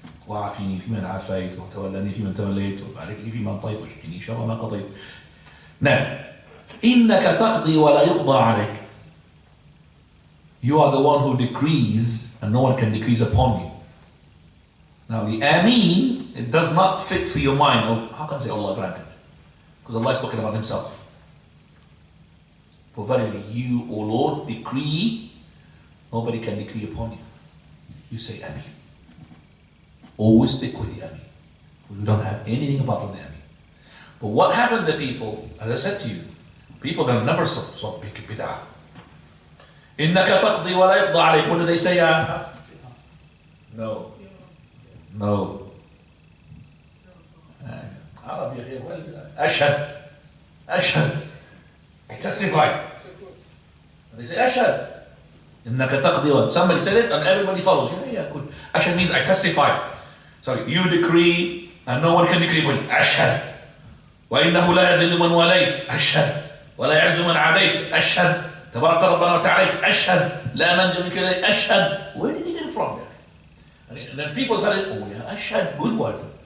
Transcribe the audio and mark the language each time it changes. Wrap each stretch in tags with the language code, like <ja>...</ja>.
<ar>وعافيني في من عافيت وتولني في من توليت وبارك لي في من طيب واشقني شر ما قضيت. Now, إنك تقضي ولا يقضى عليك.</ar> <en>You are the one who decrees and no one can decrease upon you. Now the Ameen, it does not fit for your mind. Oh, how can I say Allah granted? Because Allah is talking about Himself. For verily you, O Lord, decree, nobody can decree upon you. You say Ameen. Always stick with the Ameen. We don't have anything apart from the Ameen. But what happened to people, as I said to you, people that never stop making bid'ah.</en> <ar>إِنَّكَ تَقْضِي وَلَا يُقْضَى عَلَيْكَ.</ar> <en>What do they say? No. No. Arabic here, well, أشهد. أشهد. I testify. They say أشهد.</en> <ar>إِنَّكَ تَقْضِي.</ar> <en>Somebody said it and everybody follows. Yeah, good. أشهد means I testify. So you decree and no one can decree when أشهد.</en> <ar>وإنه لا يذل من وليت أشهد ولا يعز من عاديت أشهد تبارك ربنا وتعالى أشهد لا منجى منك إليك أشهد.</ar> <en>Where did he get it from? And then people said, oh yeah, أشهد, good word.</en>